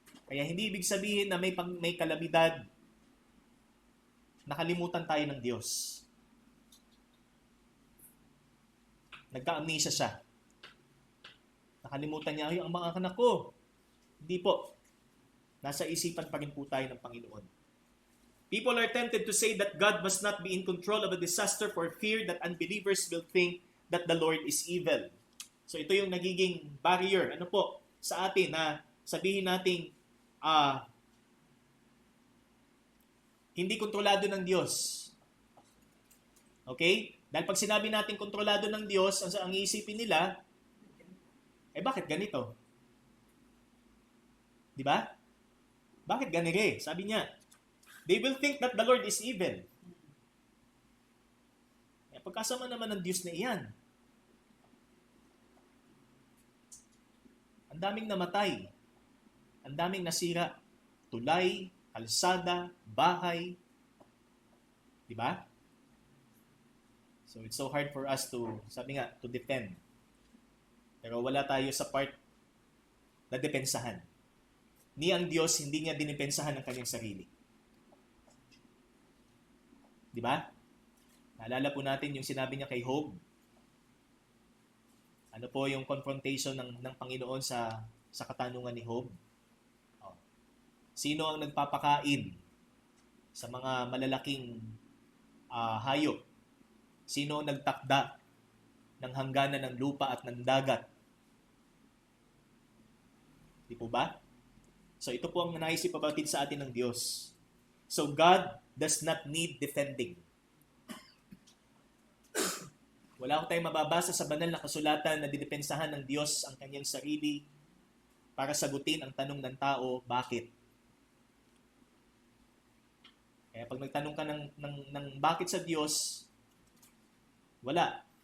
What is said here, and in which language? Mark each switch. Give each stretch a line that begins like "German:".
Filipino: Kaya hindi ibig sabihin na may kalamidad, nakalimutan tayo ng Diyos. Nagka-amnesia siya. Nakalimutan niya, ay, ang mga anak ko. Hindi po. Nasa isipan pa rin po tayo ng Panginoon.
English: People are tempted to say that God must not be in control of a disaster for fear that unbelievers will think that the Lord is evil.
Filipino: So ito yung nagiging barrier. Ano po? Sa atin na sabihin nating hindi kontrolado ng Diyos. Okay? Dahil pag sinabi natin kontrolado ng Diyos, ang iisipin nila, bakit ganito? Di ba? Bakit ganire? Sabi niya,
English: they will think that the Lord is evil.
Filipino: Pagkasama naman ng Diyos na iyan. Ang daming namatay. Ang daming nasira. Tulay, kalsada, bahay. Diba?
English: So it's so hard for us to,
Filipino: sabi nga,
English: to defend.
Filipino: Pero wala tayo sa part na depensahan. Ni ang Diyos, hindi niya dinipensahan ang kanyang sarili. Diba? Naalala po natin yung sinabi niya kay Job. Ano po yung confrontation ng Panginoon sa katanungan ni Job? Sino ang nagpapakain sa mga malalaking hayop? Sino ang nagtakda ng hangganan ng lupa at ng dagat? Di po ba? So ito po ang naisip pabatid sa atin ng Diyos.
English: So God does not need defending.
Filipino: Wala ko tayong mababasa sa banal na kasulatan na didepensahan ng Diyos ang kanyang sarili para sagutin ang tanong ng tao, bakit? Kaya pag nagtanong ka ng bakit sa Diyos, wala.